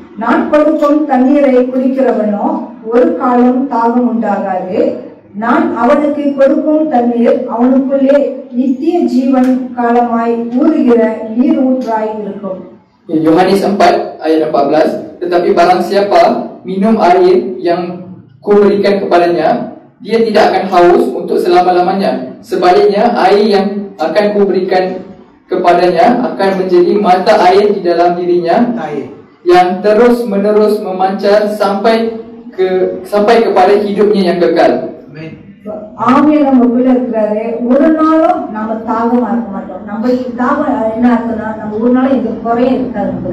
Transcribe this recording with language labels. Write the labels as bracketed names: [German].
[Tamil] நான் கொடுக்கும் தண்ணீரை குடிக்கிறவனோ ஒரு காலம் தாகம் உண்டாகாது, நான் அவனுக்கு கொடுக்கும் தண்ணீர் அவனுக்குள்ளே நித்திய ஜீவன் காலமாய் ஊறுகிற நீர் ஊற்றாய் இருக்கும். [Malay] Yohanes 4 ayat 14, tetapi barang siapa minum air yang kuberikan kepadanya, dia tidak akan haus untuk selama-lamanya. Sebaliknya air yang akan kuberikan kepadanya akan menjadi mata air di dalam dirinya yang terus menerus memancar sampai kepada hidupnya yang kekal. [Tamil] ஆவியானவர் நமக்குள்ள இருக்கிறாரு. ஒரு நாளும் நம்ம தாகமா இருக்க மாட்டோம். நம்ம தாகம் என்ன இருக்குன்னா, நம்ம ஒரு நாளும் எந்த குறையும் இருக்காது.